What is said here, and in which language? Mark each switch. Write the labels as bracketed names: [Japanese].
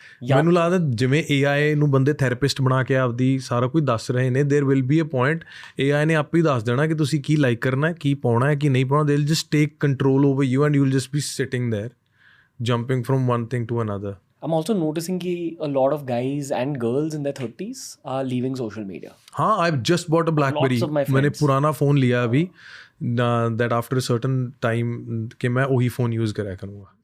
[Punjabi] ਮੈਨੂੰ ਲੱਗਦਾ ਜਿਵੇਂ AI ਨੂੰ ਬੰਦੇ ਥੈਰੇਪਿਸਟ ਬਣਾ ਕੇ ਆਪਦੀ ਸਾਰਾ ਕੁਝ ਦੱਸ ਰਹੇ ਨੇ, [English] there will be a point [Punjabi] AI ਨੇ ਆਪੇ ਹੀ ਦੱਸ ਦੇਣਾ ਕਿ ਤੁਸੀਂ ਕੀ ਲਾਈਕ ਕਰਨਾ ਹੈ, ਕੀ ਪਾਉਣਾ ਹੈ, ਕੀ ਨਹੀਂ ਪਾਉਣਾ. [English] They'll just take control over you and you'll just be sitting there jumping from one thing to another. I'm also noticing कि a lot of guys and girls in their 30s are leaving social media. हाँ, I've just bought a BlackBerry. Lots of my [Hindi] मैंने [English] friends. [Hindi] पुराना phone लिया अभी, [English] that after a certain time [Hindi] कि मैं वही phone use करा करूँगा.